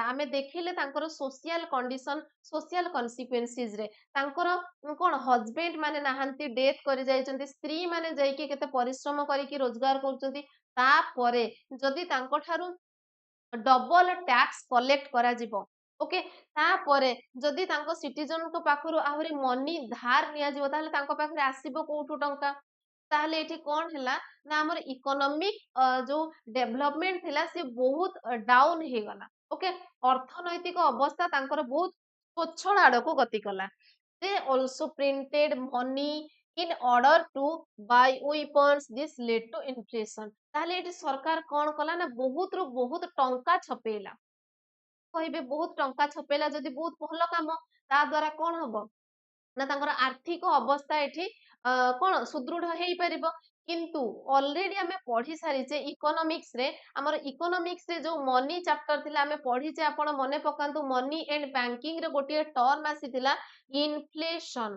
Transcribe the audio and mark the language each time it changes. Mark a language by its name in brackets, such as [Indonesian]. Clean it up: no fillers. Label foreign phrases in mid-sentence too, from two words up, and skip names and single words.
[Odia] ଆମେ ଦେଖିଲେ ତାଙ୍କର [English] social condition, social consequences [Odia] ରେ ତାଙ୍କର କଣ ହଜବେଣ୍ଡ ମାନେ ନାହାନ୍ତି, ଡେଥ କରି ଯାଇଛନ୍ତି, ସ୍ତ୍ରୀ ମାନେ ଯାଇକି କେତେ ପରିଶ୍ରମ କରିକି ରୋଜଗାର କରୁଛନ୍ତି, ତାପରେ ଯଦି ତାଙ୍କ ଠାରୁ [English] double tax collect [Odia] କରାଯିବ, ଓକେ, ତାପରେ ଯଦି ତାଙ୍କ ସିଟିଜନଙ୍କ ପାଖରୁ ଆହୁରି ମନି ଧାର ନିଆଯିବ, ତାହେଲେ ତାଙ୍କ ପାଖରେ ଆସିବ କୋଉଠୁ ଟଙ୍କା? ତାହେଲେ ଏଠି କଣ ହେଲା ନା ଆମର ଇକୋନୋମିକ ଯୋଉ ଡେଭଲପମେଣ୍ଟ ଥିଲା ସେ ବହୁତ ଡାଉନ ହେଇଗଲା। ଓକେ, ଅର୍ଥନୈତିକ ଅବସ୍ଥା ତାଙ୍କର ବହୁତ ସ୍ୱଚ୍ଛଳ ଆଡକୁ ଗତି କଲା। [English] they also printed money in order to buy weapons, this led to inflation। [Odia] ତାହେଲେ ଏଠି ସରକାର କଣ କଲା ନା ବହୁତ ରୁ ବହୁତ ଟଙ୍କା ଛପେଇଲା। କହିବେ ବହୁତ ଟଙ୍କା ଛପେଇଲା ଯଦି ବହୁତ ଭଲ କାମ, ତା ଦ୍ଵାରା କଣ ହବ ନା ତାଙ୍କର ଆର୍ଥିକ ଅବସ୍ଥା ଏଠି କଣ ସୁଦୃଢ ହେଇପାରିବ। କିନ୍ତୁ ଅଲରେଡି ଆମେ ପଢି ସାରିଛେ ଇକୋନୋମିକ୍ସ ରେ, ଆମର ଇକୋନୋମିକ୍ସ ରେ ଯୋଉ [English] money chapter [Odia] ଥିଲା ଆମେ ପଢିଛେ, ଆପଣ ମନେ ପକାନ୍ତୁ, [English] money and banking [Odia] ରେ ଗୋଟିଏ ଟର୍ମ ଆସିଥିଲା ଇନଫ୍ଲେସନ।